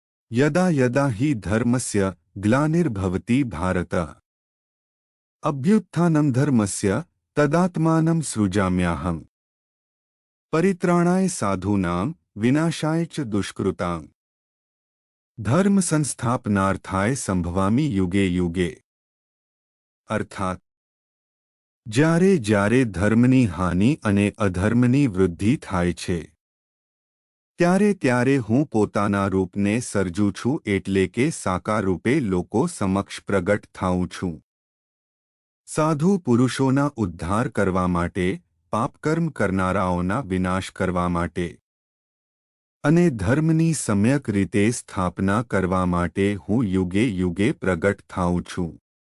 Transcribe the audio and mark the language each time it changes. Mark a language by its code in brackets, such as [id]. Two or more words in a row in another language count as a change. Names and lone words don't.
[sa] यदा यदा हि धर्मस्य ग्लानिर्भवति भारत अभ्युत्थानं धर्मस्य तदात्मानं सृजाम्यहम् परित्राणाय साधूनां विनाशाय च दुष्कृतां धर्म संस्थापनार्थाय संभवामि युगे युगे। [gu] अर्थात જ્યારે જ્યારે ધર્મની હાનિ અને અધર્મની વૃદ્ધિ થાય છે ત્યારે ત્યારે હું પોતાના રૂપને સર્જું છું એટલે કે સાકાર રૂપે લોકો સમક્ષ પ્રગટ થાઉં છું સાધુ પુરુષોના ઉદ્ધાર કરવા માટે પાપકર્મ કરનારાઓના વિનાશ કરવા માટે અને ધર્મની સમ્યક રીતે સ્થાપના કરવા માટે હું યુગે યુગે પ્રગટ થાઉં છું।